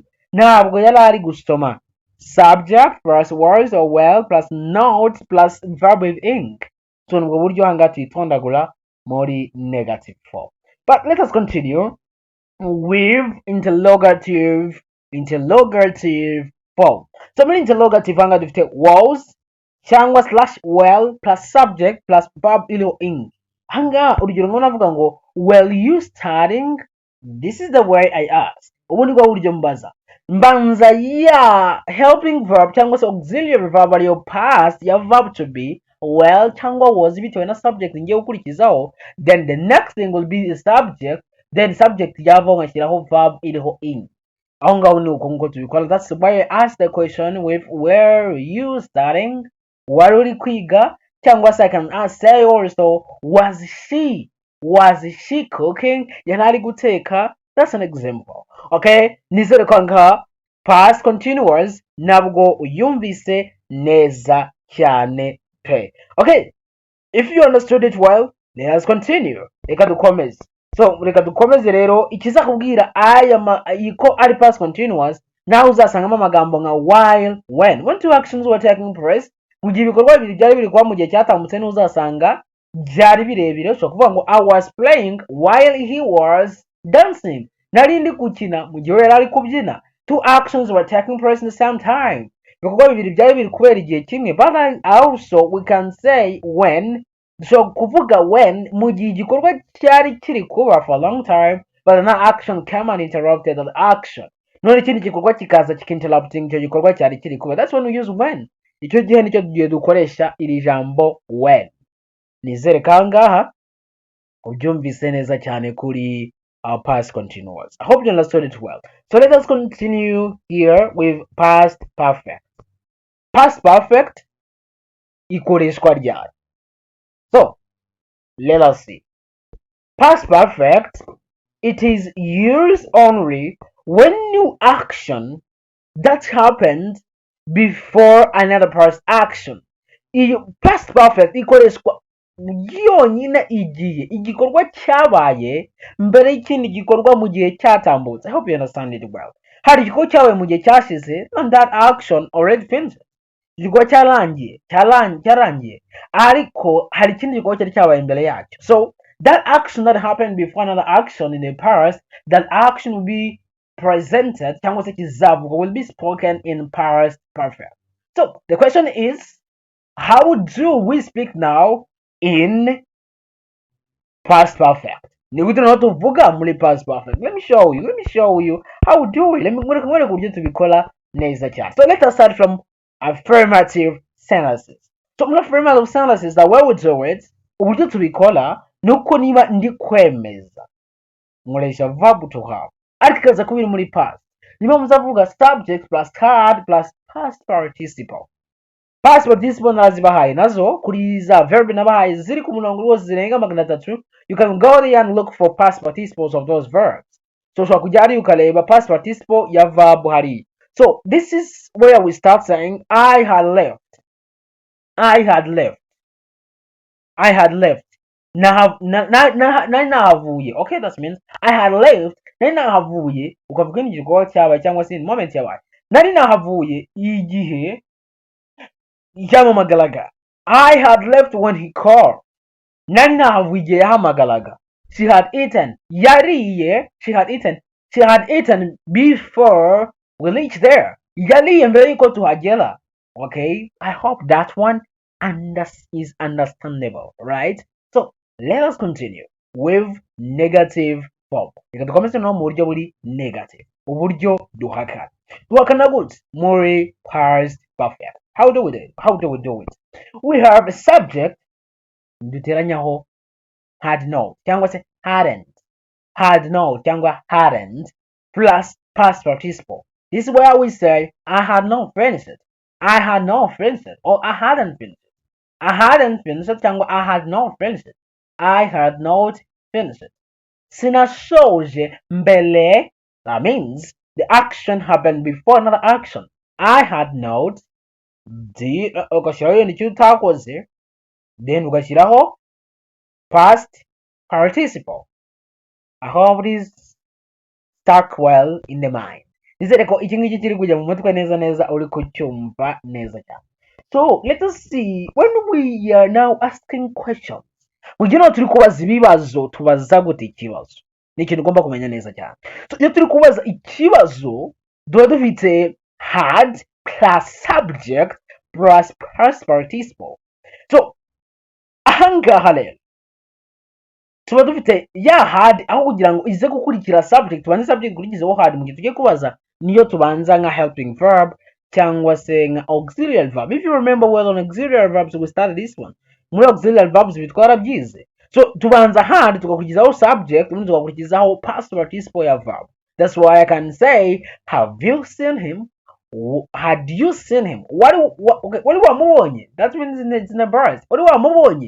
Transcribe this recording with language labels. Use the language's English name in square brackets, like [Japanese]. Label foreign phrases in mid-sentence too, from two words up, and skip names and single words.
[Kinyarwanda] Ntabwo yari ari gusoma. [English] Subject plus was or well plus not plus verb with ing. [Kinyarwanda] So nubwo buryo ahangaha tuyitondagura muri [English] negative form. But let us continue with interrogative form. [Kinyarwanda] So muri interrogative ahangaha dufite was cyangwa [English] slash well plus subject plus verb [Kinyarwanda] iriho ing. Ahangaha urugero ngo navuga ngo [English] were you studying? This is the way I ask. [Kinyarwanda] Ubu ni bwo buryo mbaza. Mbanza ya [English] helping verb [Kinyarwanda] cyangwa se [English] auxiliary verb [Kinyarwanda] ariyo past ya [English] verb to be well [Kinyarwanda] cyangwa was bitewe na subject ngiye gukurikizaho, [English] then the next thing will be the subject, then subject [Kinyarwanda] yavo ngashyiraho [English] verb iriho ing. [Kinyarwanda] Aho ngaho ni uko nguko tubikora. [English] That's why I asked the question with were you studying? [Kinyarwanda] Wari uri kwiga? Cyangwa se [English] I can say also was she cooking? [Kinyarwanda] Yari ari guteka? [English] That's an example. [Kinyarwanda] Okay, nizere ko ngaha [English] past continuous [Kinyarwanda] nabwo uyumvise neza cyane pe. [English] Okay, if you understood it well, let us continue. [Kinyarwanda] Reka dukomeze. So reka dukomeze rero, ikiza kubwira iko ari [English] past continuous, [Kinyarwanda] naho uzasangamo amagambo nka while, [English] when two actions were taking place. [Kinyarwanda] Mu gihe ibikorwa bibiri byari biri kuba mu gihe cyatambutse, n'uzasanga byari birebire. [English] So [Kinyarwanda] kuvuga ngo [English] I was playing while he was dancing. [Kinyarwanda] Nari ndi gukina mu gihe yari ari kubyina. [English] Two actions were taking place in the same time. [Kinyarwanda] Ibikorwa bibiri byari biri kubera igihe kimwe. [English] But also we can say when. So kuvuga when [Kinyarwanda] mu gihe igikorwa cyari kiri kuba [English] for a long time, but another action came and interrupted that action. [Kinyarwanda] None ikindi gikorwa kikaza kikinterrupting icyo gikorwa cyari kiri kuba. [English] That's when we use when. [Kinyarwanda] Icyo gihe nicyo tugiye dukoresha iri jambo when. Nizere kangaha ubyumvise neza cyane kuri [English] past continuous. I hope you understood it well. So let us continue here with past perfect. Past perfect [Kinyarwanda] ikoreshwa ryari. [English] So let us see. Past perfect, it is used only when new action that happened before another past action. Past perfect [Kinyarwanda] ikoreshwa yonyine igihe igikorwa cyabaye mbere y'ikindi gikorwa mu gihe cyatambutse. [English] I hope you understand it well. [Kinyarwanda] Hari igikorwa cyabaye mu gihe cyashize [English] and that action already finished. [Kinyarwanda] Igikorwa cyarangiye ariko hari ikindi gikorwa cyari cyabaye imbere yacyo. [English] So that action that happened before another action in the past, that action will be presented [Kinyarwanda] cyangwa se kizavugwa, [English] will be spoken in past perfect. So the question is, how do we speak now in past perfect? [Kinyarwanda] Ni gute naho tuvuga muri [English] past perfect? Let me show you how we do it. Let me [Kinyarwanda] mwereke uburyo tubikora neza cyane. [English] So let us start from affirmative sentences. So muri affirmative sentences, the way we do it, [Kinyarwanda] uburyo tubikora nuko niba ndi kwemeza nkoresha [English] verb to have [Kinyarwanda] ariko ikaza kuba iri muri past. Niba muzavuga [English] subject plus had plus past participle. Past participle [Kinyarwanda] narazibahaye nazo kuri za verb nabahaye ziri ku murongo rwose zirenga 300. [English] You can go there and look for past participles of those verbs. [Kinyarwanda] So ushobora kujya hariya ukareba [English] past participle [Kinyarwanda] ya verb hariya. [English] So this is where we start saying I had left. [Kinyarwanda] Nari nahavuye. [English] Okay, that means I had left. [Kinyarwanda] Nari nahavuye ukavuga n'igikorwa cyabaye cyangwa se moment yabaye. Nari nahavuye igihe yahamagaraga. [English] I had left when he called. [Kinyarwanda] Nari nahavuye igihe yahamagaraga. [English] She had eaten. Yariye. She had eaten before we reached there. [Kinyarwanda] Yariye mbere yuko tuhagera. [English] Okay, I hope that one is understandable, right? So let us continue with negative form. [Kinyarwanda] Reka dukomeze no mu buryo buri negative, uburyo duhakana gute muri past perfect. [English] How do we do it? We have a subject duteranyaho had not [Kinyarwanda] cyangwa se [English] hadn't plus past participle. This is where we say I had not finished it, or I hadn't finished it. I hadn't finished it cyangwa I had not finished it. I had not finished it. [Kinyarwanda] Sinashoje mbele, [English] that means the action happened before another action. I had not [Kinyarwanda] ugashyiraho iyo nicyo utakoze, [English] then ugashyiraho past participle. I hope it is stuck well in the mind. [Kinyarwanda] Nizere ko iki ngiki kiri kujya mu mutwe neza uri kucyumva neza cyane. [English] So let us see, when we are now asking questions, [Kinyarwanda] mugihe turi kubaza ibibazo tubaza gute ikibazo, ni ikintu ugomba kumenya neza cyane. So iyo turi kubaza ikibazo duba dufite [English] had plus subject plus past participle. [Kinyarwanda] So ahangaha rero tuba dufite ya had aho kugira ngo ize gukurikira subject, tubanze subject kurikizeho had mu gihe tugiye kubaza, niyo tubanza nka [English] helping verb [Kinyarwanda] cyangwa se nka [English] auxiliary verb. If you remember well on auxiliary verbs, we started this one. [Kinyarwanda] Muri [English] auxiliary verbs [Kinyarwanda] bitwara byize. So tubanza had tugakurikizaho subject, ubundi tugakurikizaho [English] past participle [Kinyarwanda] ya verb. [English] That's why I can say have you seen him? Had you seen him? [Kinyarwanda] Wari wamubonye? [English] That means it's in a verse. [Kinyarwanda] Wari wamubonye?